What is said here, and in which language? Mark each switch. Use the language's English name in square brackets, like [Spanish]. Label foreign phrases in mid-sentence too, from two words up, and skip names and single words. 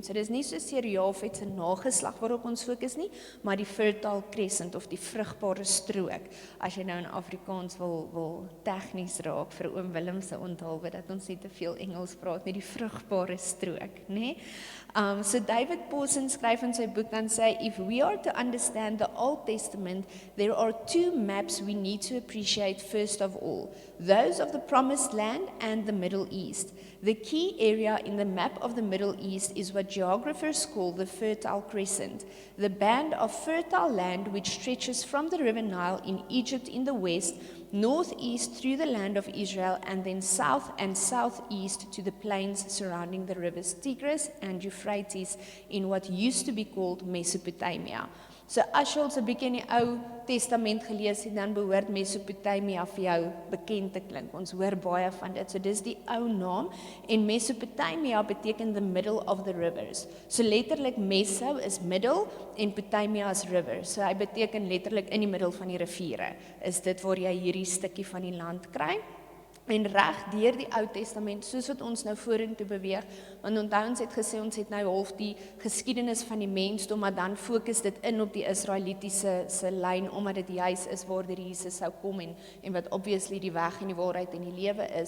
[Afrikaans] So dis nie soseer Jafet se nageslag waarop ons fokus nie, maar die Fertile Crescent of die vrugbare strook. As jy nou in Afrikaans wil tegnies raak vir oom Willem se onthaalwe dat ons nie te veel Engels praat met die vrugbare strook, né? So David Pawson skryf in sy boek dan sê, [English] if we are to understand the Old Testament, there are two maps we need to appreciate first of all, those of the Promised Land and the Middle East. The key area in the map of the Middle East is what geographers call the Fertile Crescent, the band of fertile land which stretches from the River Nile in Egypt in the west, northeast through the land of Israel, and then south and southeast to the plains surrounding the rivers Tigris and Euphrates in what used to be called Mesopotamia. [Afrikaans] So as jy ons 'n bietjie in die Ou Testament gelees het, dan behoort Mesopotamia vir jou bekend te klink. Ons hoor baie van dit. So dis die ou naam en Mesopotamia beteken [English] the middle of the rivers. [Afrikaans] So letterlik Meso is middel en Potamia is river. So hy beteken letterlik in die middel van die riviere. Is dit waar jy hierdie stukkie van die land kry? En reg deur die Ou Testament, soos wat ons nou vorentoe beweeg, want onthou ons het gesê ons het nou half die geskiedenis van die mensdom, maar dan fokus dit in op die Israelitiese se lyn, omdat dit juis is waar die Jesus sou kom en wat obviously die weg en die waarheid en die lewe is.